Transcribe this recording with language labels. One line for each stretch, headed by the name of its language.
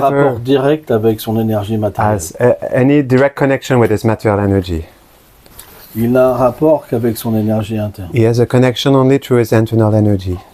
French: rapport direct avec son énergie matérielle.
English: has any direct connection with his material energy.
French: Il n'a un rapport qu'avec son énergie interne.
English: He has a connection only through his internal energy.